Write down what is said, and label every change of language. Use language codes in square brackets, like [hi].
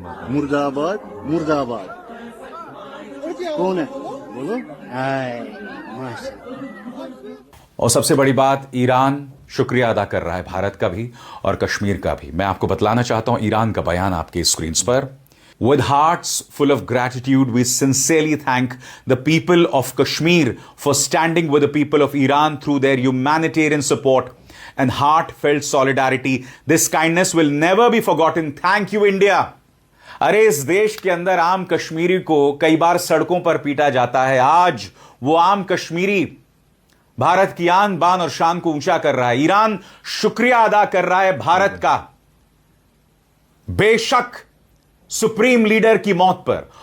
[hi] मुर्दाबाद मुर्दाबाद। कौन है बोलो? हाय, माशाल्लाह। और सबसे बड़ी बात, ईरान शुक्रिया अदा कर रहा है भारत का भी और कश्मीर का भी। मैं आपको बतलाना चाहता हूं ईरान का बयान आपके स्क्रीन पर। [en] With hearts full of gratitude, we sincerely thank the people of Kashmir for standing with the people of Iran through their humanitarian support and heartfelt solidarity. This kindness will never be forgotten. Thank you, India. [hi] अरे इस देश के अंदर आम कश्मीरी को कई बार सड़कों पर पीटा जाता है, आज वो आम कश्मीरी भारत की आन बान और शान को ऊंचा कर रहा है। ईरान शुक्रिया अदा कर रहा है भारत का, बेशक सुप्रीम लीडर की मौत पर।